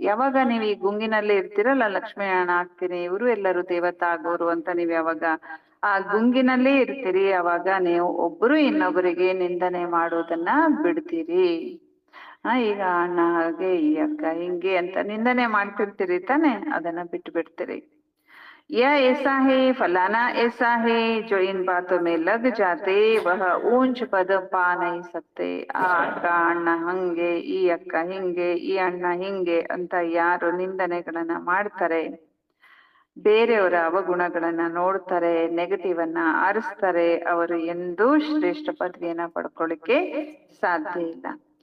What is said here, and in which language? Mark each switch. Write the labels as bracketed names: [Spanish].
[Kannada] ಯಾವಾಗ ನೀವು ಈ ಗುಂಗಿನಲ್ಲಿ ಇರ್ತಿರಲ್ಲ, ಲಕ್ಷ್ಮೀನಾರಾಯಣ ಆಗ್ತೀನಿ, ಇವರು ಎಲ್ಲರೂ ದೇವತಾ ಆಗೋರು ಅಂತ ನೀವ್ ಯಾವಾಗ ಆ ಗುಂಗಿನಲ್ಲೇ ಇರ್ತೀರಿ, ಅವಾಗ ನೀವು ಒಬ್ಬರು ಇನ್ನೊಬ್ಬರಿಗೆ ನಿಂದನೆ ಮಾಡೋದನ್ನ ಬಿಡ್ತೀರಿ. ಈಗ ಅಣ್ಣ ಹಾಗೆ, ಈ ಅಕ್ಕ ಹಿಂಗೆ ಅಂತ ನಿಂದನೆ ಮಾಡ್ತಿರ್ತೀರಿ ತಾನೆ, ಅದನ್ನ ಬಿಟ್ಟು ಬಿಡ್ತೀರಿ. [Hindi] यह ऐसा है, फलाना ऐसा है, जो इन बातों में लग जाते वह ऊंच पद पा नहीं सकते. [Kannada] ಆ ಅಕ್ಕ ಅಣ್ಣ ಹಂಗೆ, ಈ ಅಕ್ಕ ಹಿಂಗೆ, ಈ ಅಣ್ಣ ಹಿಂಗೆ ಅಂತ ಯಾರು ನಿಂದನೆಗಳನ್ನ ಮಾಡ್ತಾರೆ, ಬೇರೆಯವರ ಅವಗುಣಗಳನ್ನ ನೋಡ್ತಾರೆ, ನೆಗೆಟಿವ್ ಅನ್ನ ಆರಿಸ್ತಾರೆ, ಅವರು ಎಂದೂ ಶ್ರೇಷ್ಠ ಪದವಿಯನ್ನ ಪಡ್ಕೊಳ್ಳಿಕ್ಕೆ ಸಾಧ್ಯ ಇಲ್ಲ.